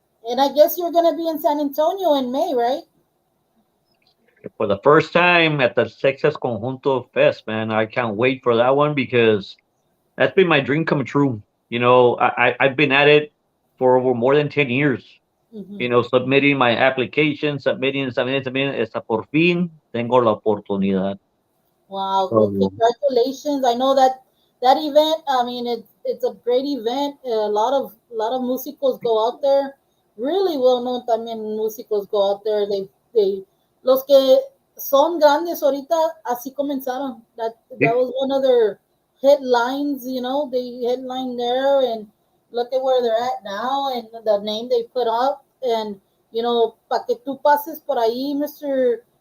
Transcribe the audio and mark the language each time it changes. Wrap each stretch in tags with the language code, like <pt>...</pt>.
<en>And I guess you're going to be in San Antonio in May, right? For the first time at the Texas Conjunto Fest, man. I can't wait for that one because that's been my dream come true. I've been at it for over more than 10 years. Mm-hmm. Submitting my application, submitting,</en> <es>hasta por fin tengo la oportunidad.</es> <en>Wow, well, So, congratulations. I know that event, I mean, it's a great event. A lot of musicals go out there. Really well known también musicals go out there.</en> <es>Los que son grandes ahorita así comenzaron.</es> <en>That</en> <es>sí.</es> <en>was one of their headlines, they headline there, and look at where they're at now and the name they put up.</en> <es>And para que tú pases por ahí, Mr.</es>